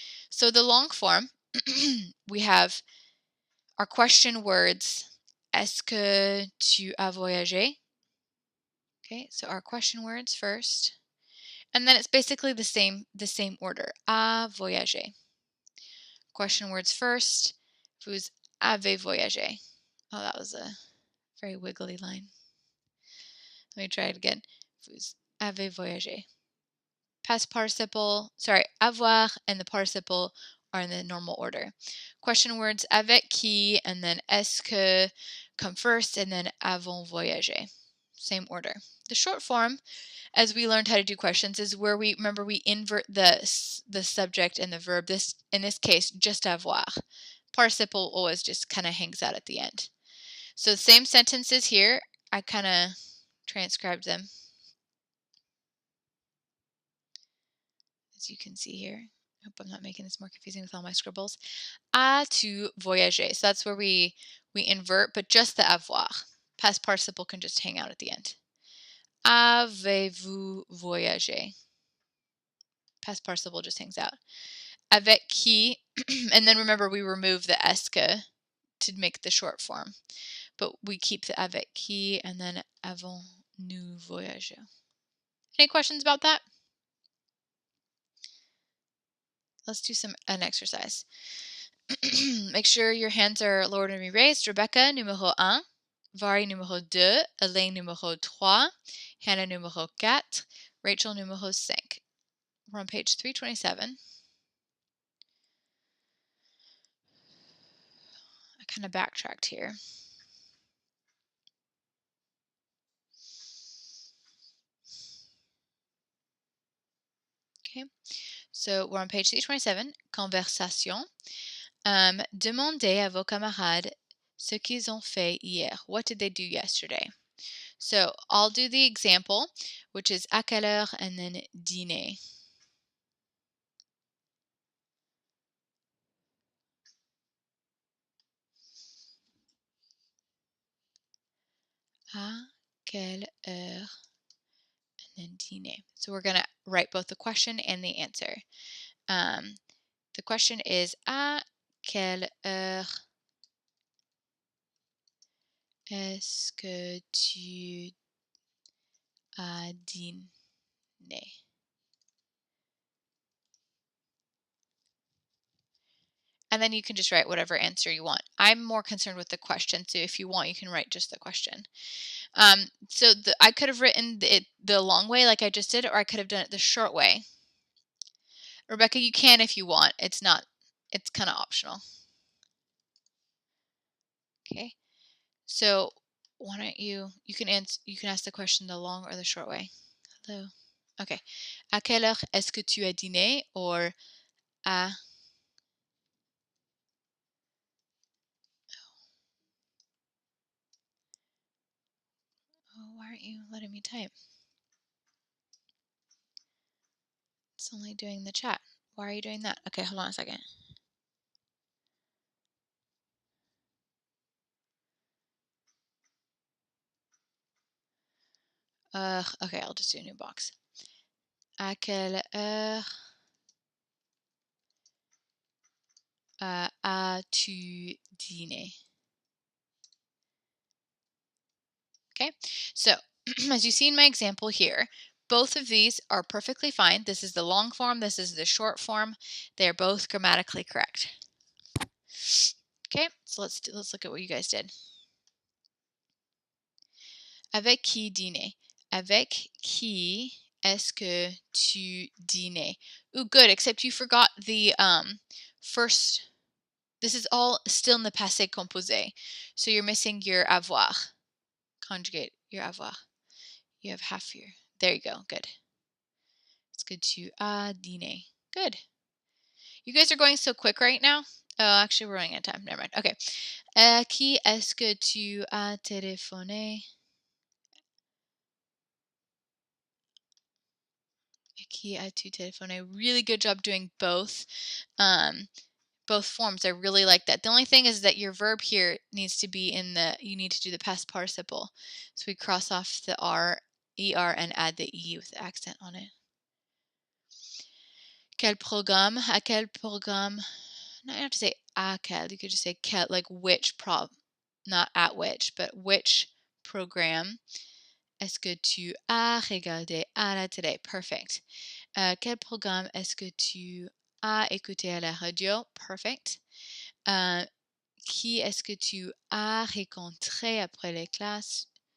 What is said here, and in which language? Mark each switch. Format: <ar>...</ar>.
<en>So the long form, we have our question words,</en> <fr>est-ce que tu as voyagé?</fr> <en>Okay, so our question words first. And then it's basically the same order, a voyager. Question words first,</en> <fr>vous avez voyagé.</fr> <en>Oh, that was a very wiggly line. Let me try it again.</en> <fr>Vous avez voyagé.</fr> <en>Past participle, avoir and the participle are in the normal order. Question words avec qui and then est-ce que come first and then</en> <fr>avons voyagé.</fr> <en>Same order. The short form, as we learned how to do questions, is where we invert the subject and the verb. In this case, just avoir. Participle always just kind of hangs out at the end. So the same sentences here. I kind of transcribed them, as you can see here. I hope I'm not making this more confusing with all my scribbles.</en> <fr>A tu voyager.</fr> <en>So that's where we invert, but just the avoir. Past participle can just hang out at the end.</en> <fr>Avez-vous voyagé?</fr> <en>Past participle just hangs out. Avec qui, and then remember we remove the est que to make the short form. But we keep the avec qui and then</en> <fr>avons-nous voyagé.</fr> <en>Any questions about that? Let's do an exercise. Make sure your hands are lowered and raised. Rebecca, numéro 1. Vari numéro 2, Elaine numéro 3, Hannah numéro 4, Rachel numéro 5. We're on page 327. I kind of backtracked here. Okay, so we're on page 327, conversation.</en> <fr>Demandez à vos camarades ce qu'ils ont fait hier.</fr> <en>What did they do yesterday? So I'll do the example, which is</en> <fr>à quelle heure</fr> <en>and then dîner.</en> <fr>À quelle heure</fr> <en>and then</en> <fr>dîner.</fr> <en>So we're going to write both the question and the answer. The question is</en> <fr>à quelle heure est-ce que tu as dîné?</fr> <en>And then you can just write whatever answer you want. I'm more concerned with the question, so if you want, you can write just the question. So I could have written it the long way like I just did, or I could have done it the short way. Rebecca, you can if you want. It's kind of optional. Okay. So why don't you can ask the question the long or the short way. Hello. Okay.</en> <fr>À quelle heure est-ce que tu as dîné?</fr> <en>Or à why aren't you letting me type? It's only doing the chat. Why are you doing that? Okay, hold on a second. Okay, I'll just do a new box.</en> <fr>À quelle heure as-tu dîné?</fr> <en>Okay, so as you see in my example here, both of these are perfectly fine. This is the long form, this is the short form. They're both grammatically correct. Okay, so let's look at what you guys did.</en> <fr>Avec qui dîner? Avec qui est-ce que tu dînais?</fr> <en>Ooh, good, except you forgot the first. This is all still in the passé composé. So you're missing your avoir. Conjugate your avoir. You have half your. There you go. Good. It's good to dîner. Good. You guys are going so quick right now. Oh, actually, we're running out of time. Never mind. Okay.</en> <fr>Qui est-ce que tu as téléphoné? Qui as-tu téléphoné?</fr> <en>Really good job doing both. Both forms. I really like that. The only thing is that your verb here needs to be you need to do the past participle. So we cross off the R, ER, and add the E with the accent on it.</en> <fr>Quel programme? À quel programme?</fr> <en>Now you have to say</en> <fr>à quel.</fr> <en>You could just say quel, like which not at which, but which program</en> <fr>est-ce que tu as regardé à la télé?</fr> <en>Perfect.</en> <fr>Quel programme est-ce que tu as écouté à la radio?</fr> <en>Perfect.</en> <fr>Qui est-ce que tu as rencontré après les classes?</fr>